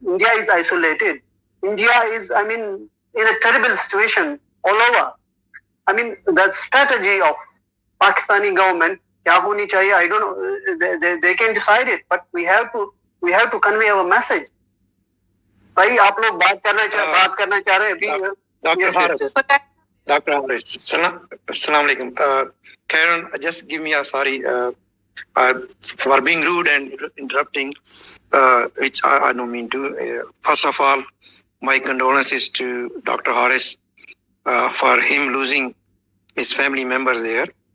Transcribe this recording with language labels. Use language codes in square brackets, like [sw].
[en] India is isolated. India is, I mean, in a terrible situation all over. I mean, the strategy of Pakistani government, [hi] kya honi chahiye, [en] I don't know. They can decide it, but we have to convey our message. [hi] भाई आप लोग बात करना चाह रहे हैं अभी. [en] Dr. Haris, Assalamu alaikum. Karen, just give me a sorry for being rude and interrupting, which I don't mean to. First of all, my condolences to Dr. Haris for him losing his family members there.